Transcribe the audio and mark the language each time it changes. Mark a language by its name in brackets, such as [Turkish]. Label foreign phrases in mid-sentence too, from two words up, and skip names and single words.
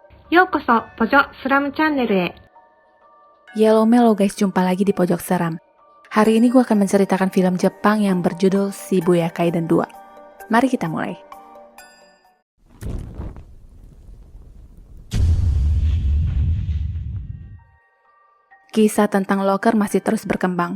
[Japanese] ようこそ、ポジョスラムチャンネルへ。 [Indonesian] Yellow Mellow guys, jumpa lagi di Pojok Seram. Hari ini gue akan menceritakan film Jepang yang berjudul Shibuya Kaiden 2. Mari kita mulai. Kisah tentang loker masih terus berkembang.